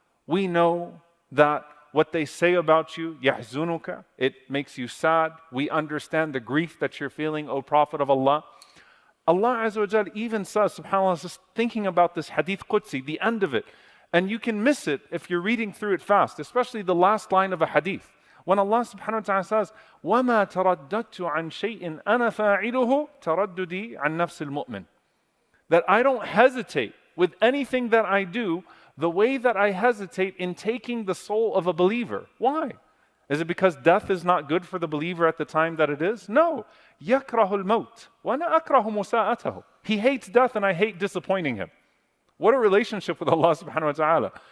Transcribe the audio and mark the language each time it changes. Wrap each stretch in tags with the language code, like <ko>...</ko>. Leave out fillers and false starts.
<en>We know that what they say about you, يَحْزُنُكَ, it makes you sad. We understand the grief that you're feeling, O Prophet of Allah. Allah Azza wa Jal even says, subhanAllah, just thinking about this hadith Qudsi, the end of it, and you can miss it if you're reading through it fast, especially the last line of a hadith. When Allah subhanahu wa ta'ala says,</en> <ar>وَمَا تَرَدَّدْتُ عَنْ شَيْءٍ أَنَا فَاعِلُهُ تَرَدُّدِي عَنْ نَفْسِ الْمُؤْمِنِ.</ar> <en>That I don't hesitate with anything that I do the way that I hesitate in taking the soul of a believer. Why? Is it because death is not good for the believer at the time that it is?</en> <ar>No. يَكْرَهُ الْمَوْتِ وَأَنَا أَكْرَهُ مُسَاءَتَهُ.</ar> <en>He hates death and I hate disappointing him. What a relationship with Allah subhanahu wa ta'ala.</en>